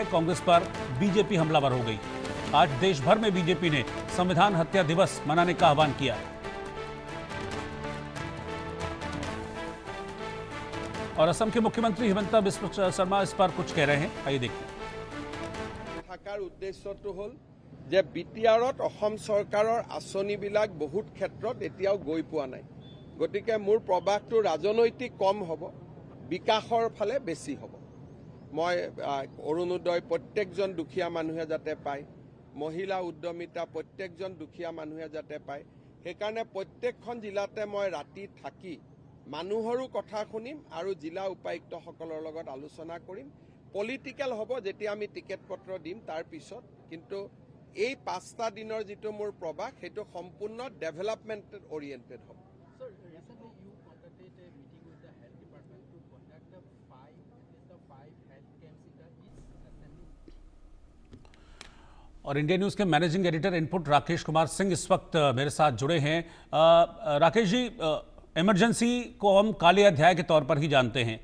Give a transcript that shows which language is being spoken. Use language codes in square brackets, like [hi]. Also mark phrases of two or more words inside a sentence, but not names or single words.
[hi] कांग्रेस पर बीजेपी हमलावर हो गई। आज देश भर में बीजेपी ने संविधान हत्या दिवस मनाने का आह्वान किया है और असम के मुख्यमंत्री हिमंता बिस्वा शर्मा इस पर कुछ कह रहे हैं। आइए देखते हैं। [as] থাকাৰ উদ্দেশ্যটো হ'ল যে বিটিআৰত অসম চৰকাৰৰ আঁচনিবিলাক বহুত ক্ষেত্ৰত এতিয়াও গৈ পোৱা নাই। গতিকে মোৰ প্ৰবাহটো ৰাজনৈতিক কম হ'ব, বিকাশৰ ফালে বেছি হ'ব। মই অৰুণোদয় প্ৰত্যেকজন দুখীয়া মানুহে যাতে পায়, মহিলা উদ্যমিতা প্ৰত্যেকজন দুখীয়া মানুহে যাতে পায়, সেইকাৰণে প্ৰত্যেকখন জিলাতে মই ৰাতি থাকি মানুহৰো কথা শুনিম আৰু জিলা উপায়ুক্তসকলৰ লগত আলোচনা কৰিম। পলিটিক্যাল হ'ব যেতিয়া আমি টিকেট পত্ৰ দিম তাৰ পিছত, কিন্তু এই 5টা দিনৰ যিটো মোৰ প্ৰবাহ সেইটো সম্পূৰ্ণ [en] development oriented [as] হ'ব। [hi] और इंडिया न्यूज़ के [en] managing editor input [hi] राकेश कुमार सिंह इस वक्त मेरे साथ जुड़े हैं। राकेश जी, इमरजेंसी को हम काले अध्याय के तौर पर ही जानते हैं।